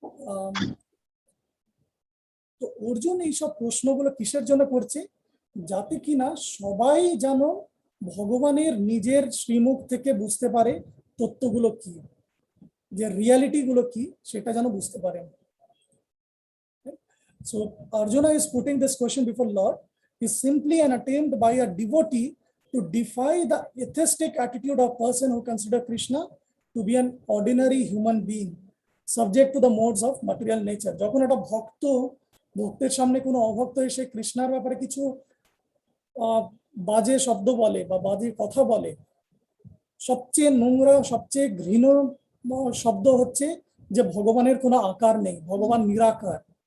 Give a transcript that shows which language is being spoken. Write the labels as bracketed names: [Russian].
[Bangla] আম, তো অর্জুন এইসব প্রশ্নগুলো কিসের জন্য করছে, যাতে কিনা সবাই যেন ভগবানের নিজের শ্রীমুখ থেকে বুঝতে পারে তত্ত্বগুলো কি, যে রিয়ালিটি গুলো কি সেটা যেন বুঝতে পারেন। [English] So Arjuna is putting this question before Lord is simply an attempt by a devotee to defy the atheistic attitude of person who consider Krishna to be an ordinary human being subject to the modes of material nature. [Bangla] যখন একটা ভক্তের সামনে কোনো অভক্ত এসে কৃষ্ণার ব্যাপারে কিছু বাজে শব্দ বলে বা বাজে কথা বলে, সবচেয়ে নোংরা সবচেয়ে ঘৃণ্য শব্দ হচ্ছে যে ভগবানের কোনো আকার নেই, ভগবান নিরাকার।